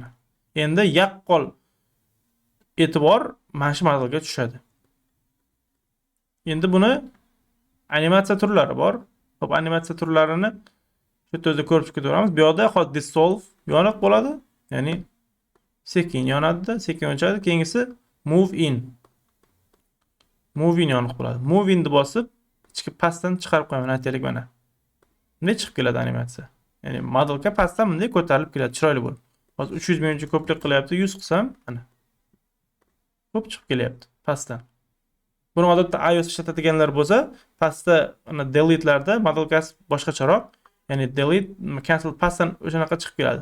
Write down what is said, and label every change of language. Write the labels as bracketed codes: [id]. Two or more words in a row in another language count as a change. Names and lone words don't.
[uz] Endi yaqqol e'tibor mana shu modelga tushadi. Endi buni animatsiya turlari bor. Xo'p, animatsiya turlarini shu yerda ko'rib ketaveramiz. Bu yoqda hozir dissolve yoniq bo'ladi. Ya'ni sekin yonadi, sekin o'chadi. Keyingisi [en] move in. Move in [uz] yoniq bo'ladi. [en] Move in [uz] deb bosib, ichki pastdan chiqarib qo'yaman aytaylik mana. Bunday chiqib keladi animatsiya. Ya'ni modelka pastdan bunday ko'tarilib keladi, chiroyli bo'lib. Hozir 300 ming ko'plik qilyapti, 100 qilsam, mana. Ko'p chiqib kelyapti pastdan. Buni odatda iOS ishlatadiganlar bo'lsa, pastda ana delete-larda modelkasi boshqacharoq, ya'ni [en] delete, cancel [uz] pastdan o'shanaqa chiqib keladi.